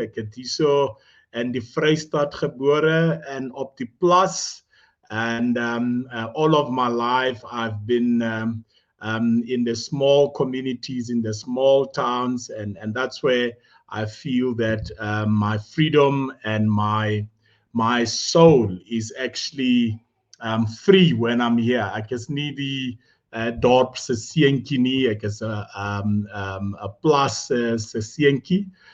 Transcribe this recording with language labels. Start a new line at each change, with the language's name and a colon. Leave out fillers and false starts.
Afrikaans: Ek het hierso in die Vrystaat gebore and op die plaas.
English: And all of my life, I've been in the small communities, in the small towns, and that's where I feel that my freedom and my soul is actually free when I'm here.
Afrikaans: Ek is nie die dorp se seentjie nie. Ek is 'n plaas se seentjie.